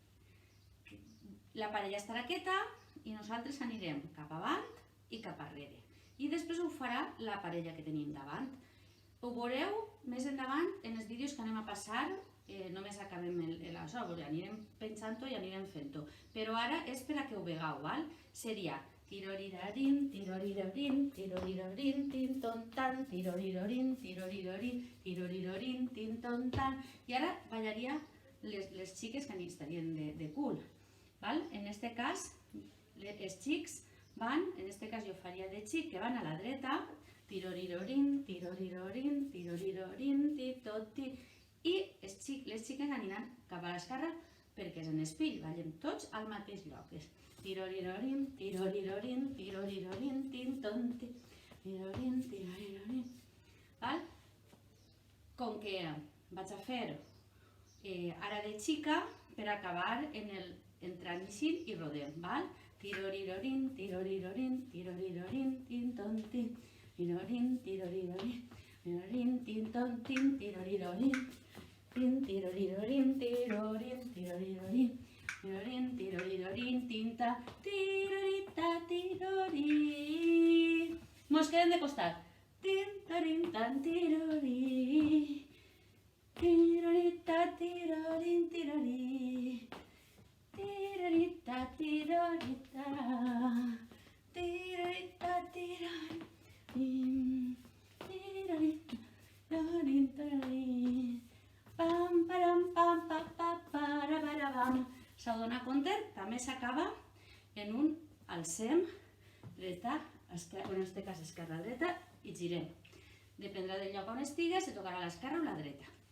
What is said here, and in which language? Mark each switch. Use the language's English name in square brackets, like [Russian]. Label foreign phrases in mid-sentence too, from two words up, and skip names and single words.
[Catalan] La parella estarà quieta i nosaltres anirem cap avant i cap arrere. I després ho farà la parella que tenim davant. Ho veureu més endavant en els vídeos que anem a passar, només acabem això, anirem pensant-ho i anirem fent-ho. Però ara és per a que ho vegeu, seria tirorirarin, tirorirarin, tirorirarin, tin-ton-tan, tirorirarin, tirorirarin, tirorirarin, tin-ton-tan. I ara ballaria les xiques que estarien de cul. En aquest cas, els xics van, en aquest cas jo faria de xic, que van a la dreta, tirorirarin, tirorirarin, tirorirarin, ti-tot-ti. I les xiques aniran cap a l'esquerra perquè és en espill, ballem tots al mateix lloc. Tirorirarin, tirorirarin, tirorirarin, tin-ton-ti, tiroririn, tirorirarin. Com que vaig a fer ara de xica per acabar entrant així i rodem. Tirorirarin, tirorirarin, tirorirarin, tin-ton-ti, tiroririn, tirorirarin, tiroririn, tin-ton-tin, tirorirarin. Tin, tirorirorin, tirorin, tirorirorin, tirorin, tirorirorin, tinta, tirorita, tirori. Mos quedem de costat. Tin, tarin, tan, tirori. Tirorita, tirorin, tirori. Tirorita, tirorita. Tirorita, tirorin. Tirorita, tirorin, tirorin. Pam, param, pam, pam, pam, para, para, pam. S'adona compte, també s'acaba en un alcem, dreta, en aquest cas esquerra-dreta, i girem. Dependrà del lloc on estigues, se tocarà l'esquerra o la dreta.